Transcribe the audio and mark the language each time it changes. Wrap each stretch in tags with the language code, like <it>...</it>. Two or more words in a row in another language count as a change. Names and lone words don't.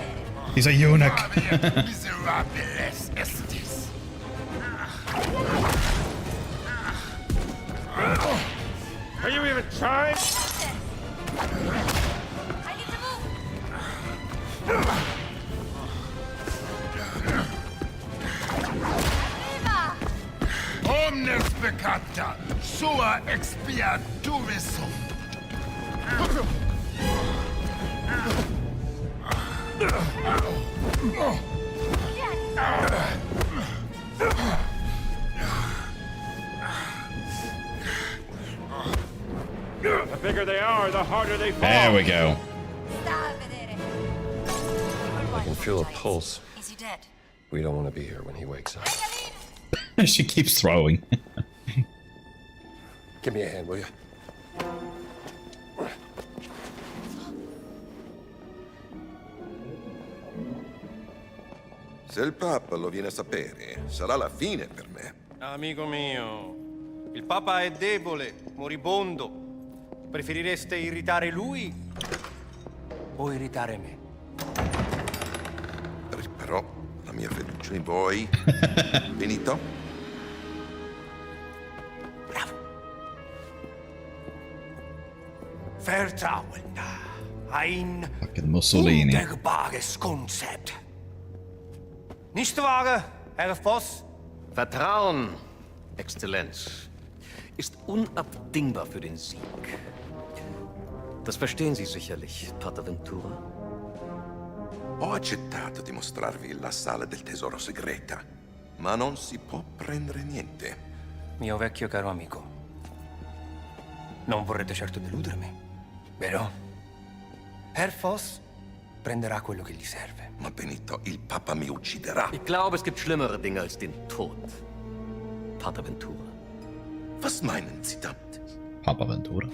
<en>He's a eunuch. Are you even trying? I need to move. Arriva.</en> <la>Omnes peccata, sua expiature sum.</la> <en>The bigger they are, the harder they fall. There we go.</en> <it>Sta a vedere.</it> <en>I can feel a pulse. Is he dead? We don't want to be here when he wakes up. She keeps throwing. Give me a hand, will you?</en> <it>Se il Papa lo viene a sapere, sarà la fine per me. Amico mio, il Papa è debole, moribondo. Preferireste irritare lui o irritare me? Però la mia fiducia in voi. Finito? Bravo.</it> <de>Vertrauen. Ein</de> <en>Fucking Mussolini.</en> <de>undenkbares Konzept. Nicht wahr, Herr Voss? Vertrauen, Exzellenz, ist unabdingbar für den Sieg. Das verstehen Sie sicherlich, Pater Ventura.</de> <it>Ho accettato di mostrarvi la sala del tesoro segreta, ma non si può prendere niente. mio vecchio caro amico. Non vorrete certo deludermi, vero? Herr Voss prenderà quello che gli serve. Ma Benito, il Papa mi ucciderà.</it> <de>Ich glaube, es gibt schlimmere Dinge als den Tod. Pater Ventura. Was meinen Sie damit? Papa Ventura.</de>